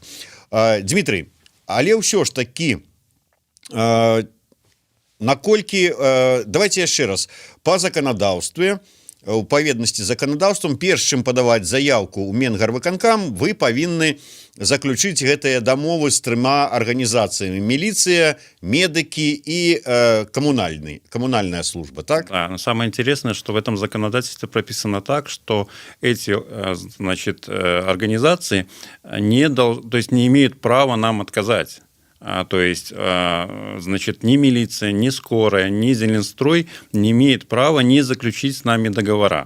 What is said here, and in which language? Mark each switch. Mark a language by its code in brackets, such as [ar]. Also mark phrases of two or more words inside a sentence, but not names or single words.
[be] Дмітрый, але ўсё ж такі, наколькі, давайте яшчэ раз, па заканадаўстве, у паведнасці з заканадаўствам, перш чым падаваць заяўку ў Менгарвыканкам, вы павінны заключыць гэтыя дамовы з трыма арганізацыямі: міліцыя, медыкі і коммунальная служба, так? [ru] Да, но самое интересное, что в этом законодательстве прописано так, что эти, значит, организации не имеют права нам отказать. То есть, значит, ни милиция, ни скорая, ни Зеленстрой не имеет права не заключить с нами договора.